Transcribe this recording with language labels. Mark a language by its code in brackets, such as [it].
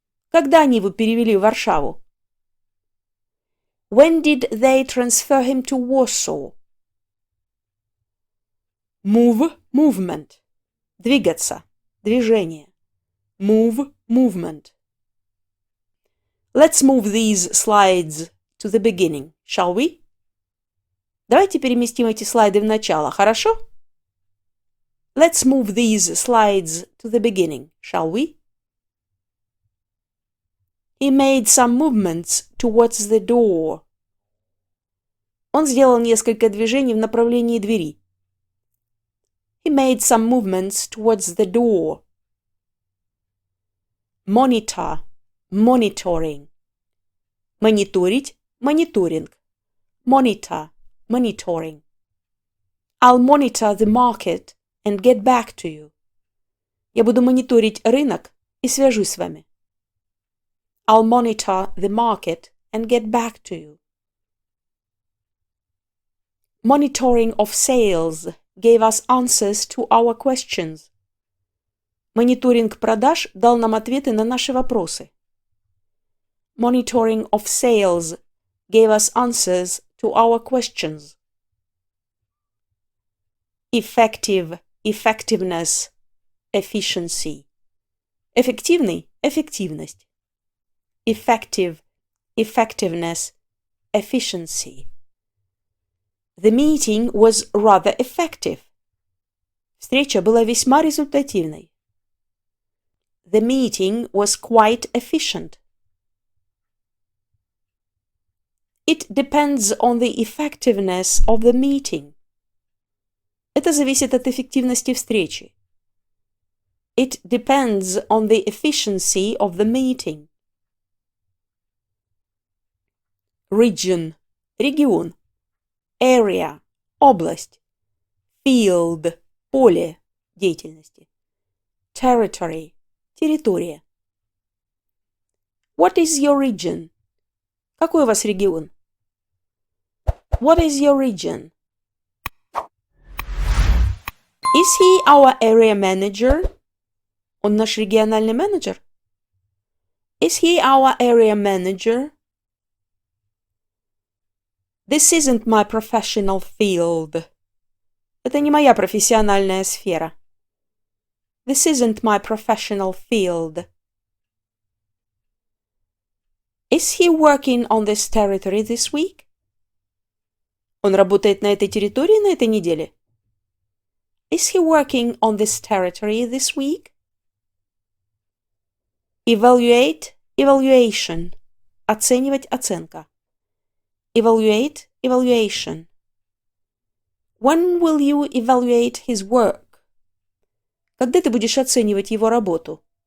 [ru] Когда они его перевели в Варшаву? [en] When did they transfer him to Warsaw? Move, movement. [ru] Двигаться, движение. [en] Move, movement. Let's move these slides to the beginning, shall we? [ru] Давайте переместим эти слайды в начало, хорошо? [en] Let's move these slides to the beginning, shall we? He made some movements towards the door. [ru] Он сделал несколько движений в направлении двери. [en] He made some movements towards the door. Monitor, monitoring. [ru] Мониторить, мониторинг. [en] Monitor, monitoring. I'll monitor the market and get back to you. [ru] Я буду мониторить рынок и свяжусь с вами. [en] I'll monitor the market and get back to you. Monitoring of sales gave us answers to our questions. [ru] Мониторинг продаж дал нам ответы на наши вопросы. [en] Monitoring of sales gave us answers to our questions. Effective, effectiveness, efficiency. [ru] Эффективный, эффективность. [en] Effective, effectiveness, efficiency. The meeting was rather effective. [ru] Встреча была весьма результативной. [en] The meeting was quite efficient. It depends on the effectiveness of the meeting. [ru] Это зависит от эффективности встречи. [en] It depends on the efficiency of the meeting. Region, [ru] регион. [en] Area, [ru] область. Field, поле деятельности. [en] Territory, [ru] территория. [en] What is your region? [ru] Какой у вас регион? [en] What is your region? Is he our area manager? [ru] Он наш региональный менеджер? [en] Is he our area manager? This isn't my professional field. [ru] Это не моя профессиональная сфера. [en] This isn't my professional field. Is he working on this territory this week? [ru] Он работает на этой территории на этой неделе? [en] Is he working on this territory this week? Evaluate, evaluation. [ru] Оценивать, оценка. [en] Evaluate, evaluation. When will you evaluate his work? [ru] Когда ты будешь оценивать его работу?